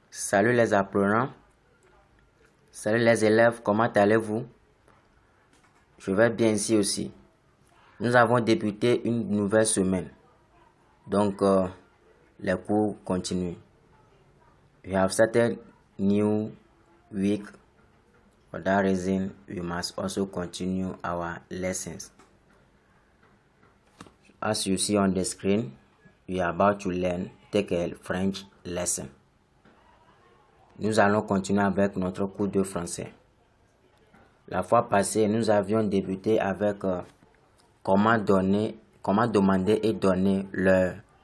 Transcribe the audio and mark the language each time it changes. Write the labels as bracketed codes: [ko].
[fr] Salut les apprenants, salut les élèves, comment allez-vous? Je vais bien ici aussi. Nous avons débuté une nouvelle semaine, donc les cours continuent. [en] We have started new week. For that reason, we must also continue our lessons. As you see on the screen, we are about to take a French lesson. [fr] Nous allons continuer avec notre cours de français. La fois passée, nous avions débuté avec comment demander et donner l'heure.